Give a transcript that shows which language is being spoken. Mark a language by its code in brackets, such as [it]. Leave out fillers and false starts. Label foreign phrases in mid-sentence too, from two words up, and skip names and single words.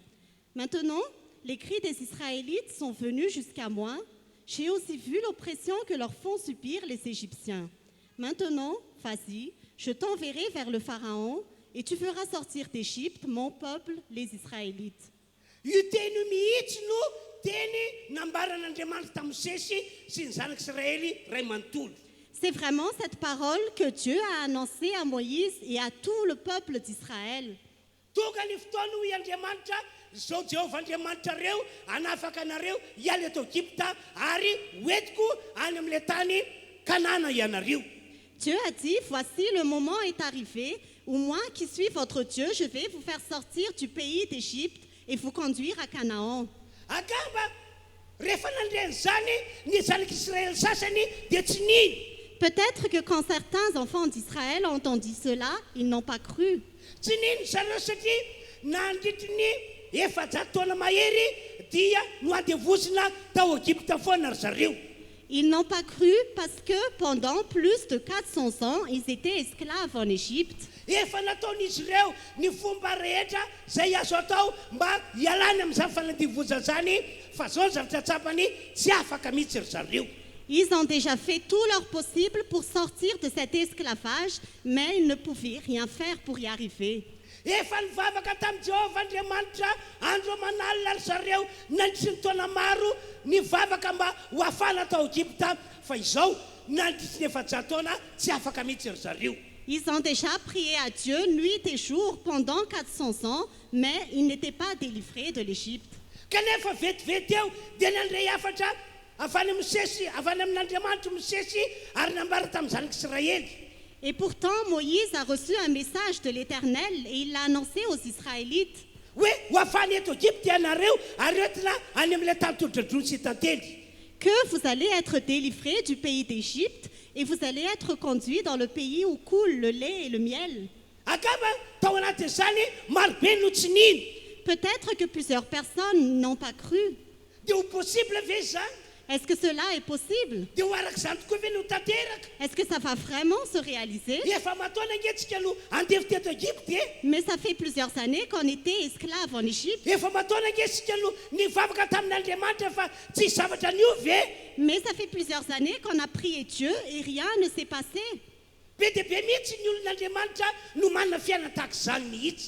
[fr] Maintenant, les cris des Israélites sont venus jusqu'à moi. J'ai aussi vu l'oppression que leur font subir les Égyptiens. Maintenant, vas-y, je t'enverrai vers le Pharaon et tu feras sortir d'Égypte mon peuple, les Israélites. [mg] Io teny mihitsy no teny nambaran'Andriamanitra tamin'ny Mosesy sy ny zanak'Israely ray manontolo. [fr] C'est vraiment cette parole que Dieu a annoncée à Moïse et à tout le peuple d'Israël. [mg] Tonga ny fotoana hoy Andriamanitra zao Jehovah Andriamanitra reo anafaka anareo hiala eto Egypta ary hoentiko any amin'ilay tany Kanana ianareo. [fr] Dieu a dit, voici le moment est arrivé où moi qui suis votre Dieu, je vais vous faire sortir du pays d'Égypte et vous conduire à Canaan. [mg] Agamba rehefa nandreny zany ny zanak'Israël sasany dia tsy niny. [fr] Peut-être que quand certains enfants d'Israël ont entendu cela, ils n'ont pas cru. [mg] Tsy niny zareo satria nandritry ny efajato taona mahery dia noadevozina tao Egypta foana ry zareo. [fr] Ils n'ont pas cru parce que pendant plus de 400 ans, ils étaient esclaves en Égypte. [mg] Efa nataon'izy ireo ny fomba rehetra zay azo atao mba hialany amin'izany fanadivozana zany fa zao zavatra tsapany tsy afaka mihitsy ry zareo. [fr] Ils ont déjà fait tout leur possible pour sortir de cet esclavage, mais ils ne pouvaient rien faire pour y arriver. [mg] Efa nivavaka tamin'i Jehovah Andriamanitra andro manalina ry zareo nandritry ny taona maro nivavaka mba ho afana tao Egypta fa izao nandritry ny efajato taona tsy afaka mihitsy ry zareo. [fr] Ils ont déjà prié à Dieu nuit et jour pendant 400 ans, mais ils n'étaient pas délivrés de l'Égypte. [mg] Kanefa vetivety eo dia nandray hafatra avy any misesy avy any amin'Andriamanitra misesy ary nambara tamin'ny zanak'Israëly. [fr] Et pourtant, Moïse a reçu un message de l'Éternel et il l'a annoncé aux Israélites. [mg] Hoe ho afany eto Egypte ianareo ary entina any amin'ilay tany todradrony sy tantely. [fr] Que vous allez être délivrés du pays d'Égypte et vous allez être conduits dans le pays où coule le lait et le miel. [mg] Akaba tao anatin'izany marobe no tsy niny. [fr] Peut-être que plusieurs personnes n'ont pas cru. [mg] Dia ho possible ve zany? [fr] Est-ce que cela est possible? [mg] Dia ho arak'izany tokoa ve no tanteraka? [fr] Est-ce que ça va vraiment se réaliser? [mg] Efa mataona angentsika no andevy teto Egypte e. [fr] Mais ça fait plusieurs années qu'on était esclaves en Égypte. [mg] Efa mataona angentsika no nivavaka tamin'Andriamanitra fa tsy zavatra niovy e. [fr] Mais ça fait plusieurs années qu'on a prié Dieu et rien ne s'est passé. [mg] Be dia be mihitsy ny olon'Andriamanitra no manana fiainana tahak'izany mihitsy.